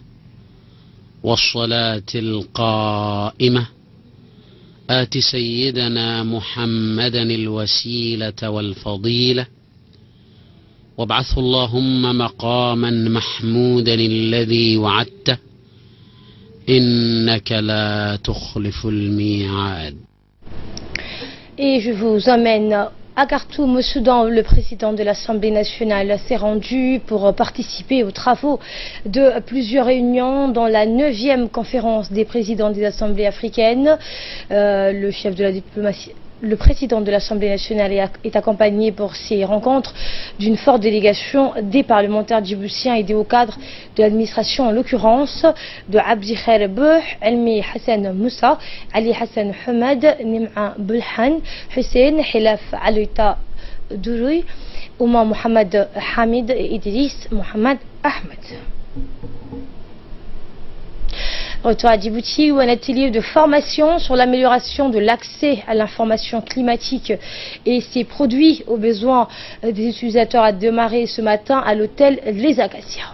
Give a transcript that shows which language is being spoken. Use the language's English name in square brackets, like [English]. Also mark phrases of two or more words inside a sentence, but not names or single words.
[Arabic] والصلاة القائمة آت سيدنا محمدا الوسيلة والفضيلة وابعثه اللهم مقاما محمودا الذي وعدته إنك لا تخلف الميعاد. [French] Et je vous emmène à Khartoum, au Soudan. Le président de l'Assemblée nationale s'est rendu pour participer aux travaux de plusieurs réunions dans la 9e conférence des présidents des assemblées africaines. Le chef de la diplomatie, le président de l'Assemblée nationale est accompagné pour ces rencontres d'une forte délégation des parlementaires djiboutiens et des hauts cadres de l'administration, en l'occurrence de Abdi Khair Bouh, Elmi Hassan Moussa, Ali Hassan Hamad, Nim'a Bulhan, Hussein Hilaf Aloita Douroui, Oumar Mohamed Hamid et Idriss Mohamed Ahmed. Retour à Djibouti où un atelier de formation sur l'amélioration de l'accès à l'information climatique et ses produits aux besoins des utilisateurs a démarré ce matin à l'hôtel Les Acacias.